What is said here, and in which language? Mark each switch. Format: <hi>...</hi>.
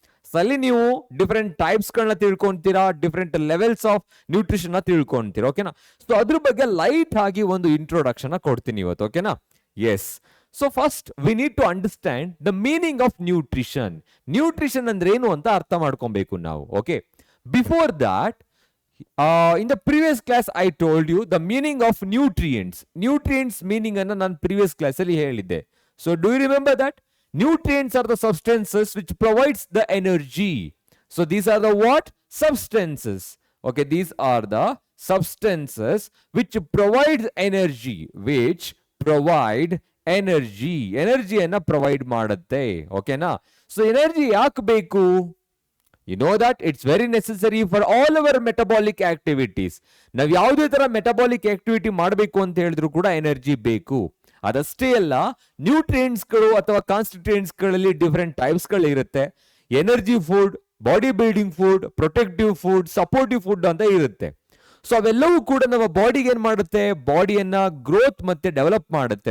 <kn>ಅಲ್ಲಿ ನೀವು different types ಗಳನ್ನ ತಿಳ್ಕೊಂತೀರಾ,</kn> <en>different levels of nutrition</en> <kn>ನ ತಿಳ್ಕೊಂತೀರಾ. ಓಕೆನಾ? ಸೊ ಅದ್ರ ಬಗ್ಗೆ ಲೈಟ್ ಆಗಿ ಒಂದು ಇಂಟ್ರೊಡಕ್ಷನ್ ಕೊಡ್ತೀನಿ ಇವತ್ತು. ಓಕೆನಾ? S.</kn> <en>So first we need to understand the meaning of nutrition.</en> <kn>Nutrition ಅಂದ್ರೆ ಏನು ಅಂತ ಅರ್ಥ ಮಾಡ್ಕೊಬೇಕು ನಾವು.</kn> <en>okay, before that in the previous class I told you the meaning of nutrients meaning</en> <kn>ಅನ್ನ ನಾನು previous class ಅಲ್ಲಿ ಹೇಳಿದ್ದೆ.</kn> <en>So do you remember that? Nutrients are the substances which provides the energy. So these are the what? Substances. Okay, these are the substances which provides energy, which provide energy.</en> <kn>Energy ಅನ್ನ provide ಮಾಡುತ್ತೆ. ಓಕೆನಾ? So energy ಯಾಕೆ ಬೇಕು?</kn> <en>You know that it's very necessary for all our metabolic activities.</en> <kn>ನಾವು ಯಾವುದೇ ತರ metabolic activity ಮಾಡಬೇಕು ಅಂತ ಹೇಳಿದ್ರು ಕೂಡ ಎನರ್ಜಿ ಬೇಕು. ಅದಷ್ಟೇ ಅಲ್ಲ, ನ್ಯೂಟ್ರಿಯೆಂಟ್ಸ್ ಗಳು ಅಥವಾ ಕಾನ್ಸ್ಟಿಟ್ಯೂಯೆಂಟ್ಸ್ ಗಳಲ್ಲಿ ಡಿಫರೆಂಟ್ ಟೈಪ್ಸ್ ಗಳು ಇರುತ್ತೆ. Energy food, body building food, protective food, supportive food ಅಂತ ಇರುತ್ತೆ. ಸೊ ಅವೆಲ್ಲವೂ ಕೂಡ ನಮ್ಮ ಬಾಡಿಗೆ ಏನ್ ಮಾಡುತ್ತೆ, ಬಾಡಿಯನ್ನ ಗ್ರೋತ್ ಮತ್ತೆ ಡೆವಲಪ್ ಮಾಡುತ್ತೆ.</kn>